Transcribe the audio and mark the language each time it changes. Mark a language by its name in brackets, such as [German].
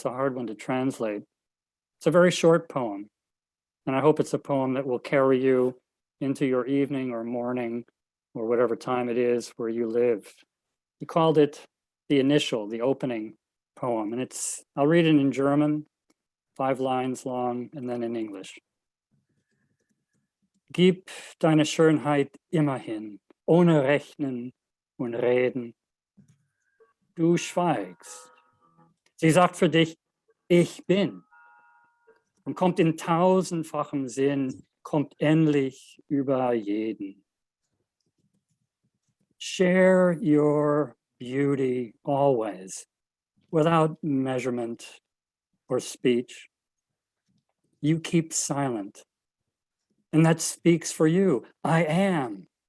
[English] It's a hard one to translate. It's a very short poem, and I hope it's a poem that will carry you into your evening or morning or whatever time it is where you live. He called it the initial, the opening poem, and I'll read it in German, 5 lines long, and then in English. [German] Gib deine Schönheit immerhin, ohne Rechnen und Reden. Du schweigst. Sie sagt für dich, ich bin. Und kommt in tausendfachem Sinn, kommt endlich über jeden. [English] Share your beauty always, without measurement or speech. You keep silent. And that speaks for you. I am.